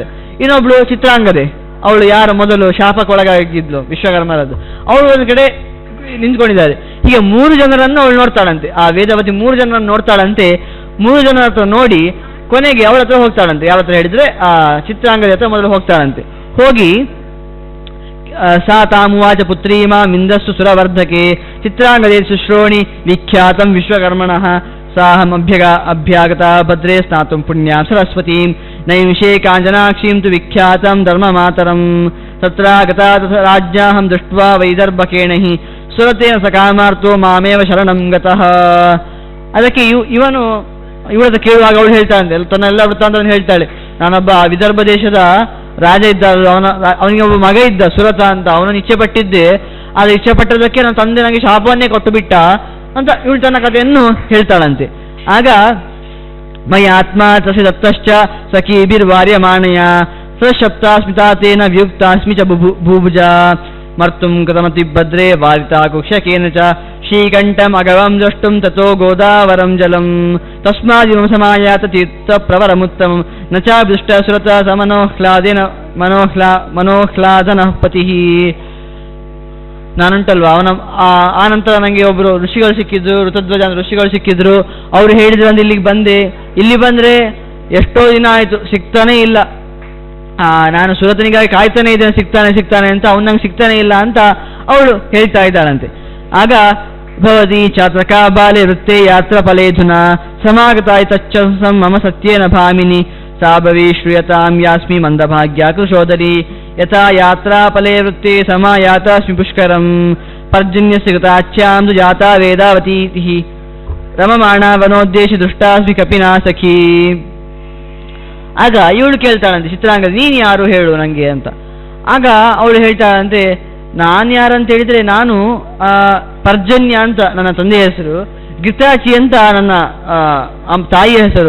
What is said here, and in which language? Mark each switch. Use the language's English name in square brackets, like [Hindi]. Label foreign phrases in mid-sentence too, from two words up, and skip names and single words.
[Kannada] ಇನ್ನೊಬ್ಳು ಚಿತ್ರಾಂಗದೆ, ಅವಳು ಯಾರು ಮೊದಲು ಶಾಪಕ್ಕೊಳಗಾಗಿದ್ಲು ವಿಶ್ವಕರ್ಮರದ್ದು, ಅವಳು ಒಂದು ಕಡೆ ನಿಂತ್ಕೊಂಡಿದ್ದಾರೆ. ಹೀಗೆ 3 ಜನರನ್ನು ಅವಳು ನೋಡ್ತಾಳಂತೆ. ಆ ವೇದವತಿ 3 ಜನರನ್ನು ನೋಡ್ತಾಳಂತೆ. 3 ಜನರ ಹತ್ರ ನೋಡಿ ಕೊನೆಗೆ ಅವಳ ಹತ್ರ ಹೋಗ್ತಾಳಂತೆ. ಯಾವ ಹತ್ರ ಹೇಳಿದ್ರೆ ಆ ಚಿತ್ರಾಂಗದ ಹತ್ರ ಮೊದಲು ಹೋಗ್ತಾಳಂತೆ. [Sanskrit] ಹೋಗಿ ಸಾ ತಾಮುವಾಚ ಪುತ್ರೀಮಾ ಮಿಂದಸ್ಸು ಸುರವರ್ಧಕೆ ಚಿತ್ರಾಂಗದೇ ಶುಶ್ರೋಣಿ ವಿಖ್ಯಾತಂ ವಿಶ್ವಕರ್ಮಣಃ ಸಾಹಂ ಅಭ್ಯಾಗತ ಭದ್ರೇ ಸ್ನಾತುಂ ಪುಣ್ಯಾಂ ಸರಸ್ವತೀಂ ನೈಂಶೇ ಕಾಂಚನಾಕ್ಷೀಂ ತು ವಿಖ್ಯಾತಂ ಧರ್ಮಮಾತರಂ ತತ್ರಾಗತ ರಾಜ್ಯಾಹಂ ದೃಷ್ಟ್ವಾ ವೈದರ್ಭಕೇಣ ಹಿ ಸುರತೇನ ಸಕಾಮಾರ್ಥೋ ಮಾಮೇವ ಶರಣಂ ಗತಃ. [Kannada] ಅದಕ್ಕೆ ಇವಳ ಕೇಳುವಾಗ ಅವಳು ಹೇಳ್ತಾಳೆ, ತನ್ನೆಲ್ಲ ವೃತ್ತಾಂತವನ್ನು ಹೇಳ್ತಾಳೆ. ನಾನೊಬ್ಬ ವಿದರ್ಭ ದೇಶದ ರಾಜ ಇದ್ದ, ಅವನಿಗೆ ಒಬ್ಬ ಮಗ ಇದ್ದ ಸುರತ ಅಂತ, ಅವನನ್ನು ಇಚ್ಛೆ ಪಟ್ಟಿದ್ದೆ. ಆದರೆ ಇಚ್ಛೆ ಪಟ್ಟದಕ್ಕೆ ನನ್ನ ತಂದೆ ನನಗೆ ಶಾಪವನ್ನೇ ಕೊಟ್ಟು ಬಿಟ್ಟ ಅಂತ ಇವಳು ತನ್ನ ಕಥೆಯನ್ನು ಹೇಳ್ತಾಳಂತೆ. [Sanskrit] ಆಗ ಮೈ ಆತ್ಮ ತಸಿ ದತ್ತಶ್ಚ ಸಖೀಭಿರ್ವಾರ್ಯಮಾಣಯ ಸಶಪ್ತಾಸ್ಮಿತಾತೇನ ವ್ಯುಕ್ತಾಸ್ಮಿ ಚ ಭೂಭುಜ ಮರ್ತುಂ ಕೃತಮತಿ ಭದ್ರೇ ವಾರಿತಾ ಕುಕ್ಷಕೇನ ಚ ಶ್ರೀಕಂಠಂ ಅಗವಂ ದ್ರಷ್ಟುಂ ತಥೋ ಗೋದಾವರಂ ಜಲಂ ತಸ್ಮಾದಿಮಂ ಸಮಾಯಾತ ತೀರ್ಥ ಪ್ರವರಮುತ್ತಮಂ ನ ಚ ದೃಷ್ಟ ಸುರತ ಸಮನೋಹ್ಲಾದೇನ ಮನೋಹ್ಲಾದನಃ ಪತಿಃ. [Kannada] ನಾನುಂಟಲ್ವಾ, ಆ ನಂತರ ನನಗೆ ಒಬ್ಬರು ಋಷಿಗಳು ಸಿಕ್ಕಿದ್ರು, ಋತಧ್ವಜ ಋಷಿಗಳು ಸಿಕ್ಕಿದ್ರು. ಅವರು ಹೇಳಿದ್ರು ಅಂದ್ರೆ ಇಲ್ಲಿಗೆ ಬಂದೆ, ಇಲ್ಲಿ ಬಂದರೆ ಎಷ್ಟೋ ದಿನ ಆಯಿತು ಸಿಗ್ತಾನೇ ಇಲ್ಲ, ನಾನು ಸುರತನಿಗಾಗಿ ಕಾಯ್ತಾನೆ ಇದ್ದೇನೆ, ಸಿಗ್ತಾನೆ ಅಂತ, ಅವ್ನು ನಂಗೆ ಸಿಗ್ತಾನೆ ಇಲ್ಲ ಅಂತ ಅವಳು ಹೇಳ್ತಾ ಇದ್ದಾಳಂತೆ. [Sanskrit] ಆಗ ಭವತಿ ಚಾತ್ರಕ ಬಾಲೆ ವೃತ್ತೆ ಯಾತ್ರ ಫಲೇಧುನ ಸಮಾಗತಾಯ ತಚ್ಚ ಮಮ ಸತ್ಯೇನ ಭಾಮಿನಿ ಸಾ ಭವಿ ಶ್ರೂಯತಾಂ ಯಾಸ್ಮಿ ಮಂದಭಾಗ್ಯ ಕೃಶೋದರಿ ಯಥಾ ಯಾತ್ರಾ ಫಲೇ ವೃತ್ತೆ ಸಮಾಯಾತಾಸ್ಮಿ ಪುಷ್ಕರಂ ಪರ್ಜನ್ಯಸ್ಯ ಕೃತಾಚ್ಯಾಂ ತು ಜಾತಾ ವೇದಾವತೀತಿ ರಮಮಾಣ ವನೋದ್ದೇಶ ದೃಷ್ಟಾಸ್ಮಿ ಕಪಿನಾ ಸಖಿ. [Kannada] ಆಗ ಇವಳು ಕೇಳ್ತಾಳಂತೆ ಚಿತ್ರಾಂಗದ, ನೀನು ಯಾರು ಹೇಳು ನನಗೆ ಅಂತ. ಆಗ ಅವಳು ಹೇಳ್ತಾಳಂತೆ, ನಾನು ಯಾರಂತ ಹೇಳಿದರೆ ನಾನು ಪರ್ಜನ್ಯ ಅಂತ ನನ್ನ ತಂದೆಯ ಹೆಸರು, ಗಿತಾಚಿ ಅಂತ ನನ್ನ ತಾಯಿಯ ಹೆಸರು.